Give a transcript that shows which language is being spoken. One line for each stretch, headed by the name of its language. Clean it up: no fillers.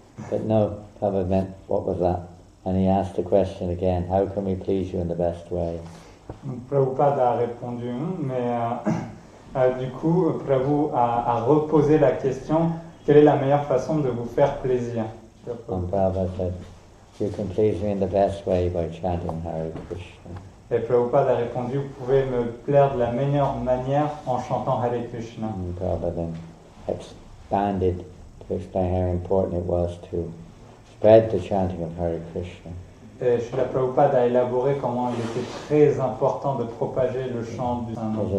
English: But no, Prabhupada meant, what was that? And he asked the question again, how can we please you in the best way?
French: Prabhupada a répondu, mais du coup, Prabhu a reposé la question, quelle est la meilleure façon de vous faire plaisir?
English: And Prabhupada said, you can please me in the best way by chanting Hare Krishna.
French: Et Prabhupada a répondu, vous pouvez me plaire de la meilleure manière en chantant Hare Krishna.
English: And Prabhupada then expanded to explain how important it was to spread the chanting of Hare Krishna.
French: Et Srila Prabhupada a élaboré comment il était très important de propager le chant du Saint-Nom.